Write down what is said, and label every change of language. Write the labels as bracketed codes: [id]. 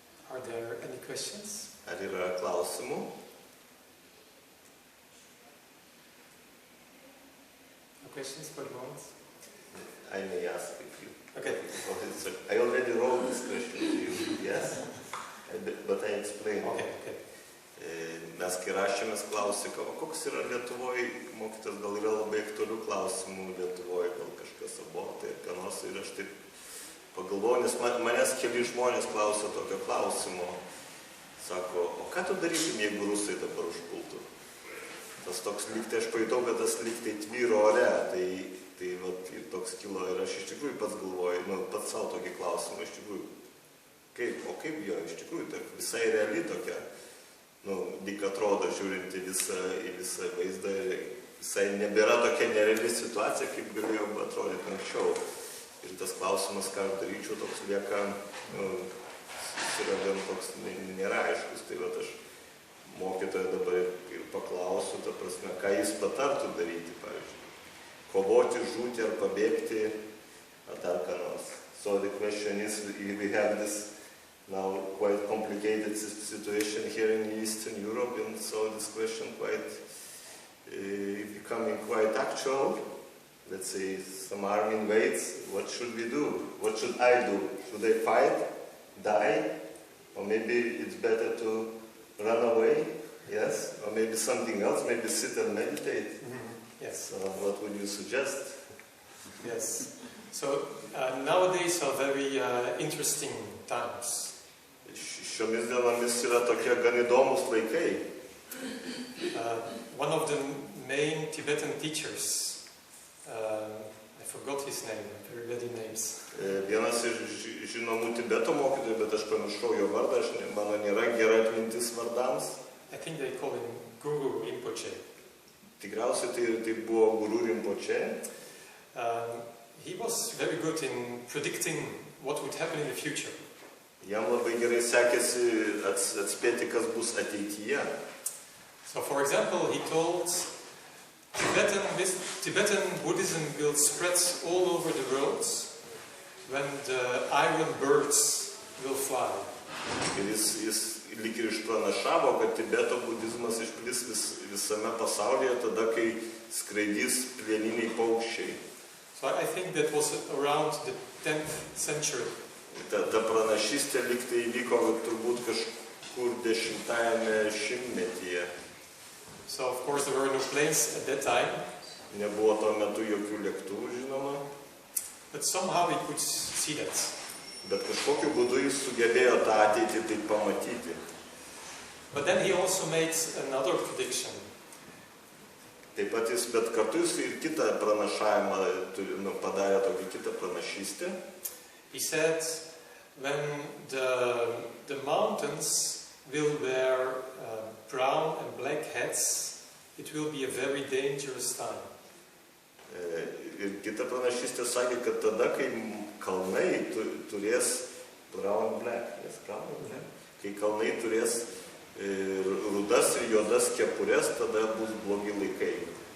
[en] Are there any questions? [lt] Ar yra klausimų? [en] No questions for the moment? I may ask if you... Okay. I already wrote this question to you, yes? But I explained. Okay. [lt] Mes kai rašėmės klausė, koks yra Lietuvoje, mokytas gal yra labai aktualių klausimų Lietuvoje, gal kažkas abortai ir ką nors, ir aš taip pagalvoju, nes manęs keli žmonės klausė tokio klausimo, sako, o ką tu darytum, jeigu rusai dabar užpultų? Tas toks lygtai, aš pajutau, kad tas lygtai tvyro ore, tai vat, ir toks kilo, ir aš iš tikrųjų pats galvoju, pats savo tokį klausimą, iš tikrųjų, kaip jo, iš tikrųjų, tai visai reali tokia, dik atrodo, žiūrint į visą vaizdą, visai nebėra tokia nereali situacija, kaip galėjo atrodyti anksčiau. Ir tas klausimas, ką aš daryčiau, toks lieka, yra gan toks nėra aiškus. Tai vat aš mokytoją dabar ir paklausiu, ta prasme, ką jis patartų daryti, pavyzdžiui. Kovoti, žūti ar pabėgti, ar dar ką nors. [en] So the question is, we have this now quite complicated situation here in Eastern Europe, and so this question becoming quite actual. Let's say some army invades, what should we do? What should I do? Should I fight, die, or maybe it's better to run away? Yes, or maybe something else, maybe sit and meditate. Yes. So what would you suggest? Yes. So nowadays are very interesting times. [lt] Šiomis dienomis yra tokie gan įdomus laikai. [en] One of the main Tibetan teachers, I forgot his name, very bad names. [lt] Vienas iš žinomų Tibeto mokytojų, bet aš pamiršau jo vardą, mano nėra gera atmintis vardams. [en] I think they call him Guru Rinpoche. [lt] Tikriausiai tai buvo Guru Rinpoche. [en] He was very good in predicting what would happen in the future. [lt] Jam labai gerai sekėsi atspėti, kas bus ateityje. [en] So, for example, he told Tibetan Buddhism will spread all over the world when the iron birds will fly. [lt] Ir jis lyg ir išpranašavo, kad Tibeto budizmas išplis visame pasaulyje tada, kai skraidys plieniniai paukščiai. [en] So I think that was around the 10th century. [lt] Ta pranašystė lyg tai įvyko turbūt kažkur 10-ame šimtmetyje. [en] So of course there were no planes at that time. [lt] Nebuvo tuo metu jokių lėktuvų, žinoma. [en] But somehow we could see that. [lt] Bet kažkokiu būdu jis sugebėjo tą ateitį tai pamatyti. [en] But then he also made another prediction. [lt] Taip pat jis, bet kartu jis ir kitą pranašavimą padarė tokį kitą pranašystę. [en] He said, when the mountains will wear brown and black hats, it will be a very dangerous time. [lt] Ir kita pranašystė sakė, kad tada, kai kalnai turės [en] brown black, [lt] kai kalnai turės rudas ir juodas kepures, tada bus blogi laikai.